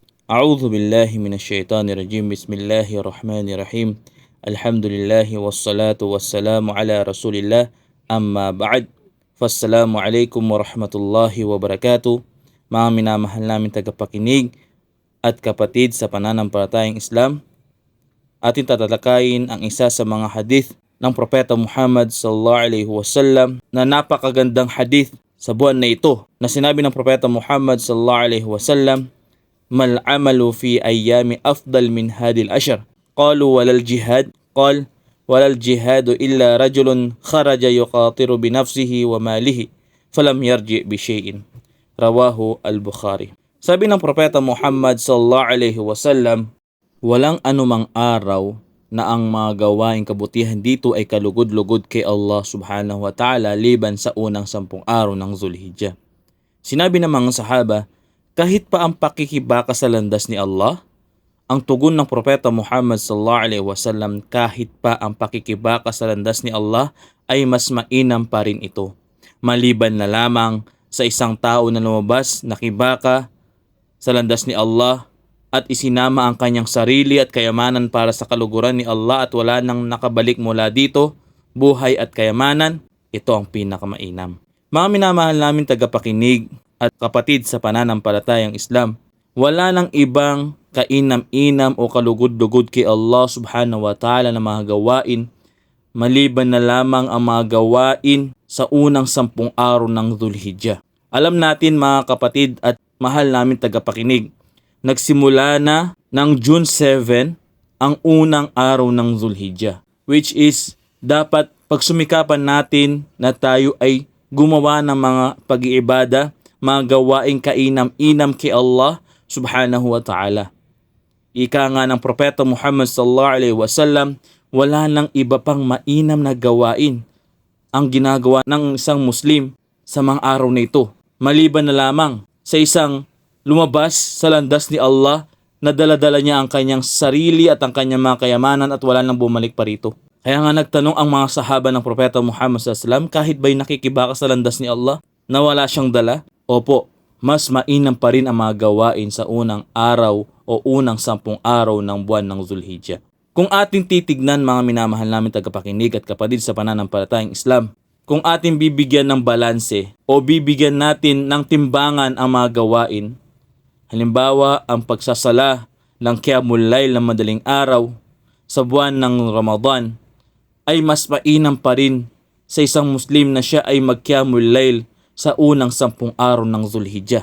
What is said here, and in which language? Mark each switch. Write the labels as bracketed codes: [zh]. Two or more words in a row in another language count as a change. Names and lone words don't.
[ar] أعوذ بالله من الشيطان الرجيم. بسم الله الرحمن الرحيم. الحمد لله والصلاة والسلام على رسول الله. أما بعد. فالسلام عليكم ورحمة الله وبركاته. [tl] Mga minamahal namin tagapakinig at kapatid sa pananampalatayang Islam, ating tatalakayin ang isa sa mga hadith ng Propeta Muhammad [ar] صلى الله عليه وسلم [tl] na napakagandang hadith sa buwan na ito, na sinabi ng Propeta Muhammad [ar] صلى الله عليه وسلم, ما العمل في أيام أفضل من هذه العشر. قالوا ولا الجهاد. قال ولا الجهاد إلا رجل خرج يخاطر بنفسه وماله فلم يرجع بشيء. رواه البخاري. [tl] Sabi ng Propeta Muhammad [ar] صلى الله عليه وسلم, [tl] walang anumang araw na ang mga gawaing kabutihan dito ay kalugod-lugod kay Allah [ar] سبحانه وتعالى [tl] liban sa unang 10 araw ng Zulhijjah. Sinabi ng mga sahaba, kahit pa ang pakikibaka sa landas ni Allah, ang tugon ng Propeta Muhammad [ar] صلى الله عليه وسلم, [tl] kahit pa ang pakikibaka sa landas ni Allah ay mas mainam pa rin ito, maliban na lamang sa isang tao na lumabas nakibaka sa landas ni Allah at isinama ang kanyang sarili at kayamanan para sa kaluguran ni Allah at wala nang nakabalik mula dito, buhay at kayamanan, ito ang pinakamainam. Mga minamahal namin tagapakinig at kapatid sa pananampalatayang Islam, wala nang ibang kainam-inam o kalugod-lugod kay Allah [ar] سبحانه وتعالى [tl] na mga gawain maliban na lamang ang mga gawain sa unang 10 araw ng Zulhijjah. Alam natin mga kapatid at mahal namin tagapakinig, nagsimula na ng June 7 ang unang araw ng Zulhijjah, [en] which is [tl] dapat pagsumikapan natin na tayo ay gumawa ng mga pag-iibada, mga gawaing kainam-inam kay Allah [ar] سبحانه وتعالى. [tl] Ika nga ng Propeta Muhammad [ar] صلى الله عليه وسلم, [tl] wala nang iba pang mainam na gawain ang ginagawa ng isang Muslim sa mga araw na ito, maliban na lamang sa isang lumabas sa landas ni Allah na dala-dala niya ang kanyang sarili at ang kanyang mga kayamanan at wala nang bumalik pa rito. Kaya nga nagtanong ang mga sahaba ng Propeta Muhammad [ar] صلى الله عليه وسلم, [tl] kahit ba'y nakikibaka sa landas ni Allah na wala siyang dala? Opo, mas mainam pa rin ang mga gawain sa unang araw o unang 10 araw ng buwan ng Zulhijjah. Kung ating titignan mga minamahal namin tagapakinig at kapatid sa pananampalatayang Islam, kung ating bibigyan ng balanse o bibigyan natin ng timbangan ang mga gawain, halimbawa ang pagsasala ng Qiyamul Layl ng madaling araw sa buwan ng Ramadan ay mas mainam pa rin sa isang Muslim na siya ay mag-Qiyamul Layl sa unang 10 araw ng Zulhijjah.